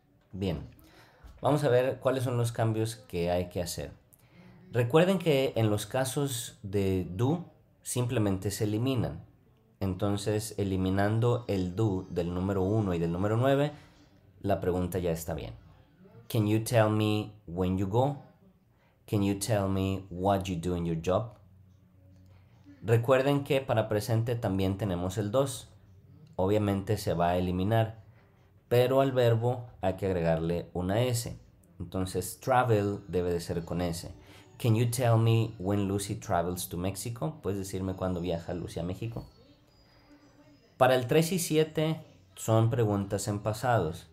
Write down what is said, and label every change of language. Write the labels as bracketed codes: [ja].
[es] Bien, vamos a ver cuáles son los cambios que hay que hacer. Recuerden que en los casos de do simplemente se eliminan. Entonces, eliminando el do del número 1 y del número 9, la pregunta ya está bien. [en] Can you tell me when you go? Can you tell me what you do in your job? [es] Recuerden que para presente también tenemos el 2. Obviamente se va a eliminar, pero al verbo hay que agregarle una S. Entonces, travel debe de ser con S. [en] Can you tell me when Lucy travels to Mexico? [es] ¿Puedes decirme cuándo viaja Lucy a México? Para el 3 y 7 son preguntas en pasado.